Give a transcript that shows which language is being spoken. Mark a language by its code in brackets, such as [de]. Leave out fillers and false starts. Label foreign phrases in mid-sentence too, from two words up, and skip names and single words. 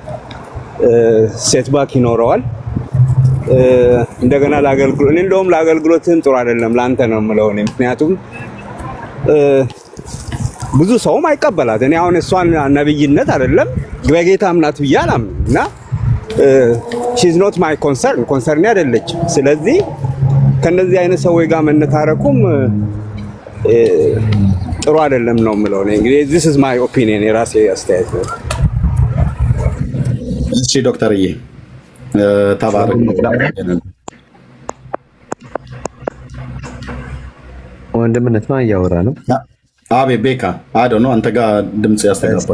[am] ሴትባክ ይኖረዋል። እንደገና እኔ እንደውም ለአገልግሎትም ጥሩ አይደለም፣ ለአንተ ነው የምለው እኔ። ምክንያቱም ብዙ ሰውም አይቀበላት። እኔ አሁን እሷን ነብይነት አይደለም በጌታም ናት ብዬ አላምንም እና [en] she's not my concern [am] አይደለች። ስለዚህ ከነዚህ አይነት ሰዎች ጋር መነታረኩም ጥሩ አይደለም ነው የምለው እኔ። እንግዲህ [en] this is my opinion፣ [am] የራሴ አስተያየት ነው። እሺ ዶክተርዬ ተባረክ። ወንድምነት ማን እያወራ ነው? አቤት ቤካ አዶ ነው። አንተ ጋር ድምጽ ያስተጋባል።